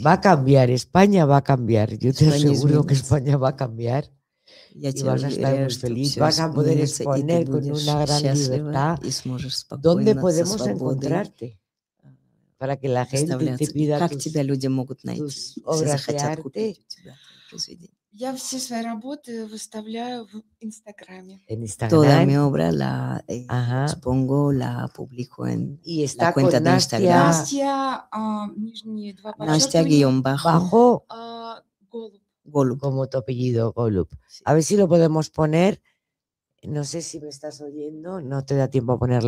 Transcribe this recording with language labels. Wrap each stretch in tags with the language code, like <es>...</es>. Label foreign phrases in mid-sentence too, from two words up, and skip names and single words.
<es>Va a cambiar, España va a cambiar. Yo te aseguro que España va a cambiar. Y vas a estar muy feliz, vas a poder exponer con una gran libertad. ¿Dónde podemos encontrarte? Para que la gente te pida tus obras de arte.</es> <ru>Я все свои работы выставляю в Инстаграме.</ru> <es>En Instagram. Toda mi obra la expongo, la publico en la cuenta de Instagram. Nastia _Golub. Golub, como tu apellido, Golub. A ver si lo podemos poner. No sé si me estás oyendo, no te da tiempo a ponerlo.</es>